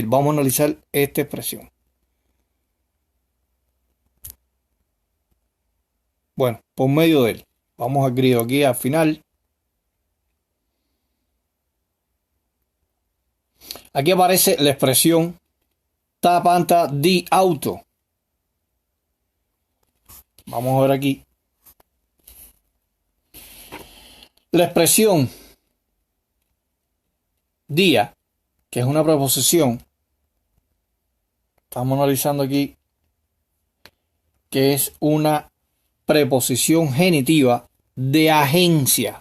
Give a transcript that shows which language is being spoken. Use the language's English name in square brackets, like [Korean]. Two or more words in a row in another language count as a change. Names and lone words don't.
[Spanish] Vamos a analizar esta expresión. Bueno, por medio de él. Vamos al griego aquí al final. Aquí aparece la expresión [Greek] τὰ πάντα δι' αὐτοῦ. [Spanish] Vamos a ver aquí. La expresión día, que es una preposición, estamos analizando aquí, que es una preposición genitiva de agencia.